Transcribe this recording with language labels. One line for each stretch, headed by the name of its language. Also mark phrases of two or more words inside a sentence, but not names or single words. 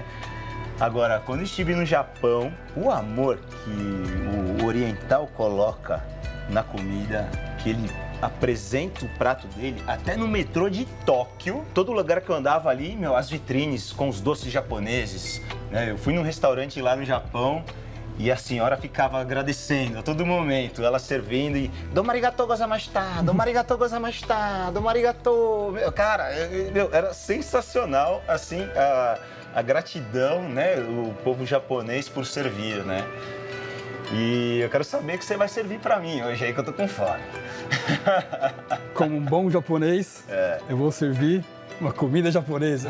Portuguese: Agora, quando estive no Japão, o amor que o oriental coloca na comida, que ele apresenta o prato dele, até no metrô de Tóquio, todo lugar que eu andava ali, as vitrines com os doces japoneses, né? Eu fui num restaurante lá no Japão e a senhora ficava agradecendo a todo momento, ela servindo e
Japanese: どうもありがとうございました, どうもありがとうございました, どうもありがとう.
Portuguese: Cara, era sensacional, assim, a gratidão, né, o povo japonês por servir, né? E eu quero saber o que você vai servir pra mim hoje aí, que eu tô com fome. Como um bom japonês, eu vou servir uma comida japonesa.